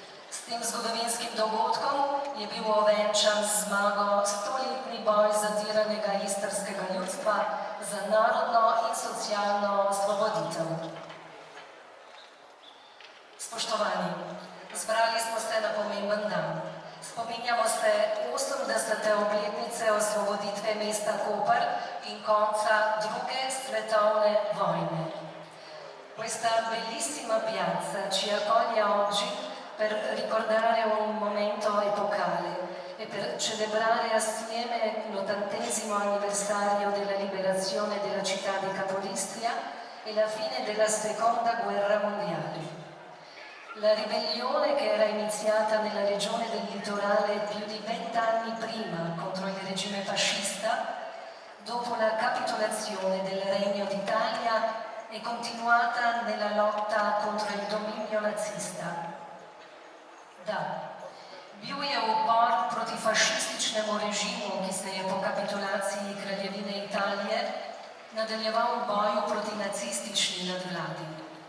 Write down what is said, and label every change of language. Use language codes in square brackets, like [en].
[sl] S tem zgodovinskim dogodkom je bil ovenčan z zmago 100-letni boj zatiranega istrskega ljudstva za narodno in socialno osvoboditev. Spoštovani, zbrali smo se na pomemben dan. Spominjamo se 80. obletnice osvoboditve mesta Koper in konca druge svetovne vojne. [it] Questa bellissima piazza ci accoglie oggi per ricordare un momento epocale e per celebrare assieme l'80° anniversario della liberazione della città di Capolistria e la fine della Seconda Guerra Mondiale. La ribellione che era iniziata nella regione del litorale più di 20 anni prima contro il regime fascista, dopo la capitolazione del Regno d'Italia, è continuata nella lotta contro il dominio nazista. [sl] Da, bio je upor proti fašističnemu režimu, ki se je po kapitulaciji Kraljevine Italije nadaljeval v boju proti nacistični nadvladi.